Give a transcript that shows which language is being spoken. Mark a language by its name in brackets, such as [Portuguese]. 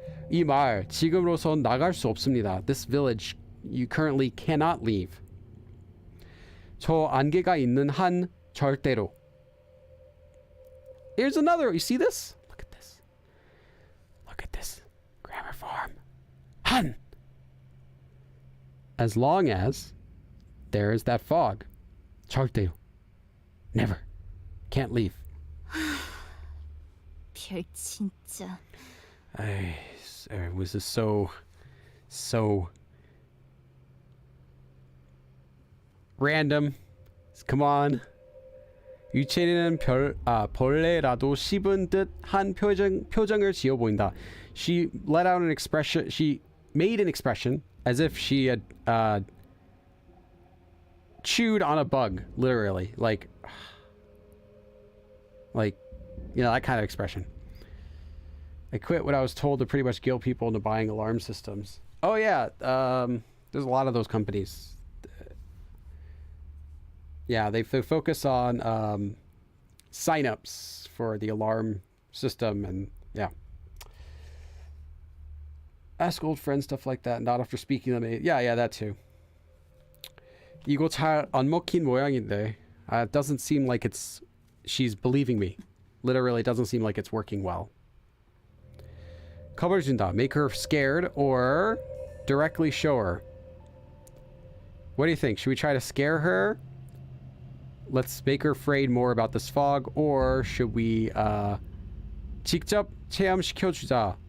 [Korean] 이 마을 지금으로선 나갈 수 없습니다. [English] This village you currently cannot leave. [Korean] 저 안개가 있는 한 절대로. [English] Here's another. You see this? Look at this. Look at this. Grammar form. 한. As long as there is that fog. [Korean] 절대요. [English] Never. Can't leave. [Korean] 별 진짜. [English] It was just so random. Come on. [Korean] 유채리는 벌레라도 씹은 듯한 표정을 지어 보인다. [English] She let out an expression. She made an expression as if she had chewed on a bug, literally, like you know, that kind of expression. I quit what I was told to pretty much guilt people into buying alarm systems. Oh yeah, there's a lot of those companies. Yeah, they focus on signups for the alarm system, and yeah. Ask old friends, stuff like that, not after speaking to them. Yeah, that too. [Korean] 이거 잘 안 먹힌 모양인데. [English] It doesn't seem like she's believing me. Literally, it doesn't seem like it's working well. [Korean] 겁을 준다. [English] Make her scared or directly show her. What do you think? Should we try to scare her? Let's make her afraid more about this fog, or should we [Korean] 직접 체험시켜주자.